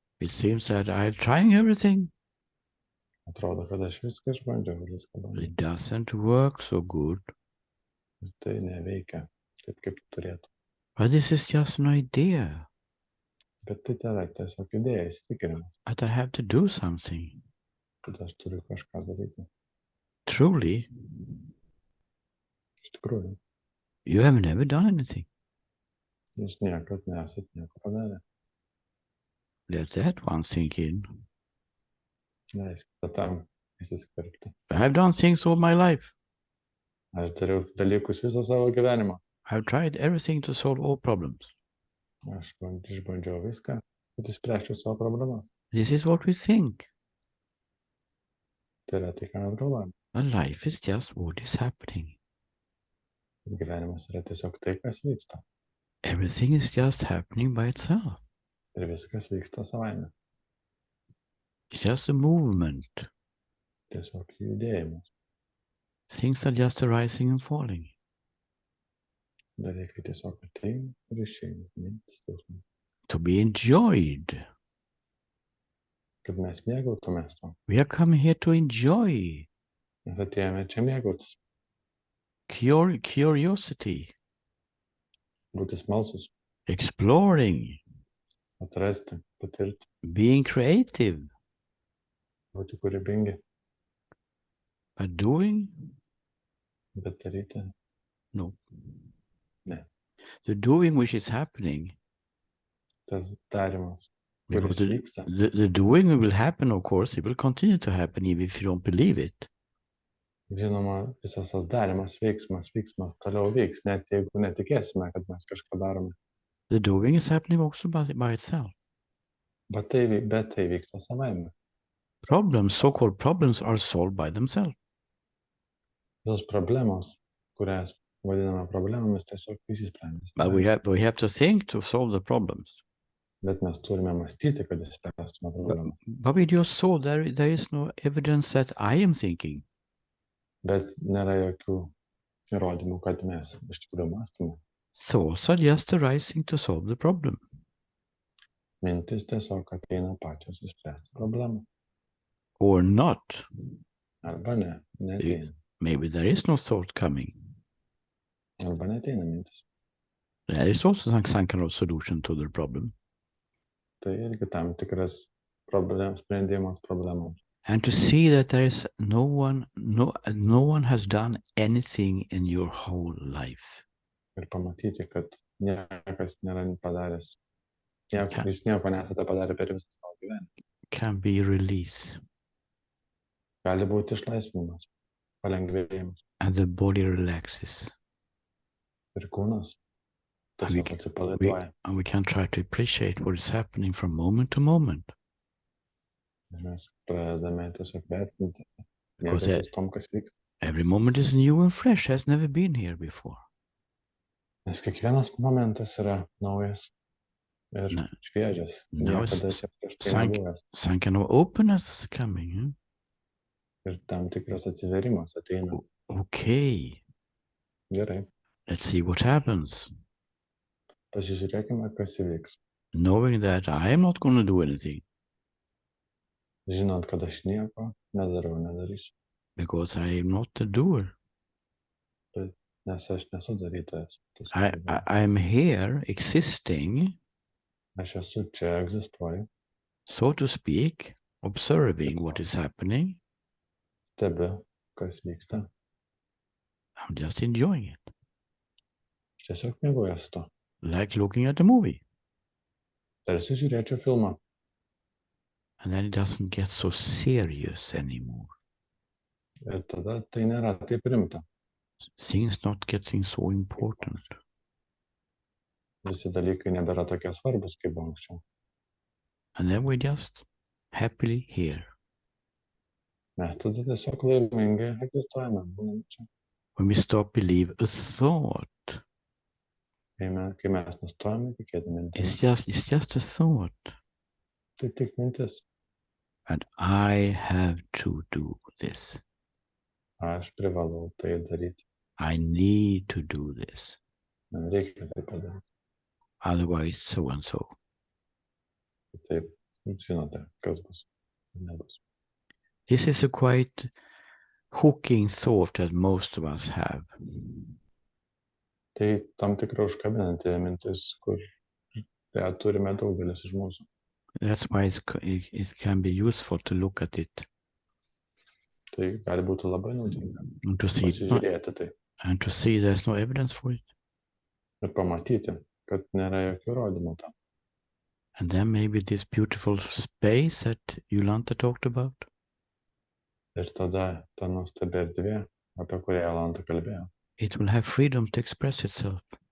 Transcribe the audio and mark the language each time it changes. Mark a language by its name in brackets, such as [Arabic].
[English] It seems that I'm trying everything. [Lithuanian] Atrodo, kad aš viską išbandžiau, viską bandžiau. [English] It doesn't work so good. [Lithuanian] Ir tai neveikia taip, kaip turėtų. [English] But this is just an idea. [Lithuanian] Bet tai yra tiesiog idėja, įsitikinimas, [English] That I have to do something. [Lithuanian] kad aš turiu kažką daryti. [English] Truly, [Lithuanian] Iš tikrųjų, [English] you have never done anything. [Lithuanian] jūs niekad nesat nieko padarę. [English] Let that one sink in. [Lithuanian] Leiskite tam įsiskverbti. [English] I've done things all my life. [Lithuanian] Aš dariau dalykus visą savo gyvenimą. [English] I've tried everything to solve all problems. [Lithuanian] Aš išbandžiau viską, kad išspręsčiau savo problemas. [English] This is what we think. [Lithuanian] Tai yra tai, ką mes galvojame. [English] But life is just what is happening. [Lithuanian] Gyvenimas yra tiesiog tai, kas vyksta. [English] Everything is just happening by itself. [Lithuanian] Ir viskas vyksta savaime. [English] It's just a movement. [Lithuanian] Tiesiog judėjimas. [English] Things are just arising and falling. [Lithuanian] Dalykai tiesiog ateina ir išeina. Mintis, jausmai. [English] To be enjoyed. [Lithuanian] Kad mes mėgautumės to. [English] We are coming here to enjoy. [Lithuanian] Mes atėjome čia mėgautis. [English] Curiosity. [Lithuanian] Būti smalsus. [English] Exploring. [Lithuanian] Atrasti, patirti. [English] Being creative. [Lithuanian] Būti kūrybingi. [English] But doing? [Lithuanian] Bet daryti. [English] No. [Lithuanian] Ne. [English] The doing which is happening. [Lithuanian] Tas darimas. [English] Because [Lithuanian] Kuris vyksta. [English] the doing will happen, of course. It will continue to happen even if you don't believe it. [Lithuanian] Žinoma, visas tas darimas, veiksmas toliau vyks, net jeigu netikėsime, kad mes kažką darome. [English] The doing is happening also by itself. [Lithuanian] Bet tai vyksta savaime. [English] Problems, so-called problems, are solved by themselves. [Lithuanian] Tos problemos, kurias vadiname problemomis, tiesiog išsisprendė. [English] But we have to think to solve the problems. [Lithuanian] Bet mes turime mąstyti, kad išspręstume problemą. [English] But we just saw there is no evidence that I am thinking. [Lithuanian] Bet nėra jokių įrodymų, kad mes iš tikrųjų mąstome. [English] Thoughts are just arising to solve the problem. [Lithuanian] Mintis tiesiog ateina pačios išspręsti problemą. [English] Or not. [Lithuanian] Arba ne, neteina. [English] Maybe there is no thought coming. [Lithuanian] Arba neteina mintis. [English] There is also some kind of solution to the problem. [Lithuanian] Tai irgi tam tikras sprendimas problemams. [English] And to see that there is no one has done anything in your whole life. [Lithuanian] Ir pamatyti, kad niekas nėra padaręs. Jūs nieko nesate padarę per visą savo gyvenimą. [English] Can be release. [Lithuanian] Gali būti išlaisvinimas, palengvėjimas. [English] And the body relaxes. [Lithuanian] Ir kūnas tiesiog atsipalaiduoja. [English] And we can try to appreciate what is happening from moment to moment. [Lithuanian] Ir mes pradedame tiesiog vertinti, mėgautis tom, kas vyksta. [English] Every moment is new and fresh, has never been here before. [Lithuanian] Nes kiekvienas momentas yra naujas ir šviežias. Niekada prieš tai nebuvęs. [English] Some kind of openness coming. [Lithuanian] Ir tam tikras atsiverimas ateina. [English] Okay. [Lithuanian] Gerai. [English] Let's see what happens. [Lithuanian] Pasižiūrėkime, kas įvyks. [English] Knowing that I am not going to do anything. [Lithuanian] Žinant, kad aš nieko nedarysiu. [English] Because I am not the doer. [Lithuanian] Nes aš nesu darytojas. [English] I am here existing. [Lithuanian] Aš esu čia, egzistuoju. [English] So to speak, observing what is happening. [Lithuanian] Stebiu, kas vyksta. [English] I'm just enjoying it. [Lithuanian] Aš tiesiog mėgaujuosi to. [English] Like looking at a movie. [Lithuanian] Tarsi žiūrėčiau filmą. [English] And then it doesn't get so serious anymore. [Lithuanian] Ir tada tai nėra taip rimta. [English] Things not getting so important. [Lithuanian] Visi dalykai nebėra tokie svarbus, kaip anksčiau. [English] And then we just happily here. [Lithuanian] Mes tada tiesiog laimingai egzistuojame. [English] When we stop believe a thought. [Lithuanian] Kai mes nustojame tikėti mintimis. [English] It's just a thought. [Lithuanian] Tai tik mintis. [English] And I have to do this. [Lithuanian] Aš privalau tai daryti. [English] I need to do this. [Lithuanian] Man reikia tai padaryti. [English] Otherwise, so and so. [Lithuanian] Taip, žinote, kas bus. Nebus. [English] This is a quite hooking thought that most of us have. [Lithuanian] Tai tam tikra užkabinanti mintis, kur turime daugelis iš mūsų. [English] That's why it can be useful to look at it. [Lithuanian] Tai gali būti labai naudinga. [English] And to see [Lithuanian] pasižiūrėti tai. [English] And to see there's no evidence for it. [Lithuanian] Ir pamatyti, kad nėra jokių įrodymų tam. [English] And then maybe this beautiful space that Jolanta talked about. [Lithuanian] Ir tada ta nuostabi erdvė, apie kurią Jolanta kalbėjo. [English] It will have freedom to express itself.